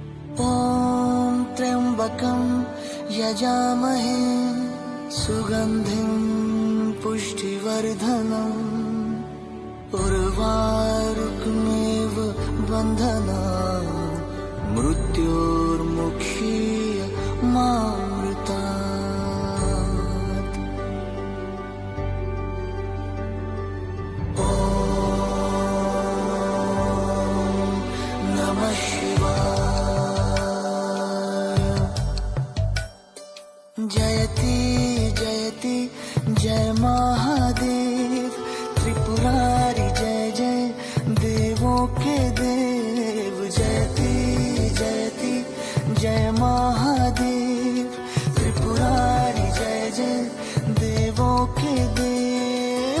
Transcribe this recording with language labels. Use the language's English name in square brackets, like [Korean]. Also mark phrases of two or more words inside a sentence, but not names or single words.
[Sanskrit] ॐ त्र्यम्बकं यजामहे सुगन्धिं पुष्टिवर्धनम् उर्वारुकमेव बन्धनान् मृत्योर्मुक्षीय मामृतात्। ॐ नमः शिवाय। [Hindi] जयति जयति जय महादेव त्रिपुरारी जय जय देवों के देव। जयति जयति जय महादेव त्रिपुरारी जय जय देवों के देव।